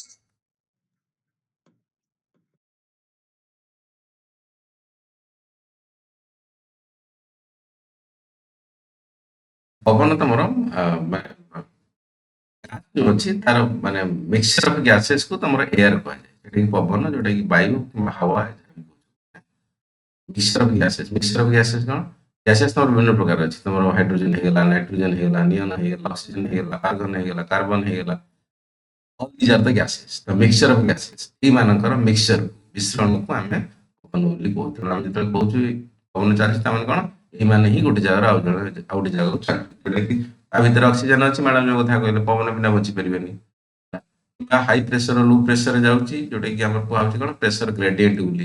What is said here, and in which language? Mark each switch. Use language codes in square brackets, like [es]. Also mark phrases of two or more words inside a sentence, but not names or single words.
[or] ପବନ ତମର ଯୋଉ ଅଛି ତାର ମାନେ [en] mixture of gases [or] କୁ ତମର ଏୟାର କୁହାଯାଏ। ସେଟା କି ପବନ ଯୋଉଟା କି ବାୟୁ କିମ୍ବା ହାୱା [en] mixture of gases [or] କଣ? ଗ୍ୟାସେସ୍ ତମର ବିଭିନ୍ନ ପ୍ରକାର ଅଛି। ତମର ହାଇଡ୍ରୋଜେନ ହେଇଗଲା, ନାଇଟ୍ରୋଜେନ ହେଇଗଲା, ନିଅନ ହେଇଗଲା, ଅକ୍ସିଜେନ ହେଇଗଲା, ଆର୍ଗନ ହେଇଗଲା, କାର୍ବନ ହେଇଗଲା। [en] All these are the gases, the mixture of gases। [or] ଏଇମାନଙ୍କର ମିକ୍ସଚର ମିଶ୍ରଣକୁ ଆମେ ପବନ ବୋଲି କହୁ। ତେଣୁ ଆମେ ଯେତେବେଳେ କହୁଛୁ ପବନ ଚାଲିଛି ତାମାନେ କଣ? ଏଇମାନେ ହିଁ ଗୋଟେ ଜାଗାରୁ ଆଉ ଗୋଟେ ଜାଗାକୁ ଚାଲିଛି। ଯୋଉଟା କି ତା ଭିତରେ ଅକ୍ସିଜେନ ଅଛି, ମ୍ୟାଡାମ ଯୋଉ କଥା କହିଲେ ପବନ ବିନା ବଞ୍ଚି ପାରିବେନି। [en] high pressure low pressure [or] ଯାଉଛି, ଯୋଉଟା କି ଆମର କୁହାହଉଛି କଣ [en] pressure gradient [or] ବୋଲି।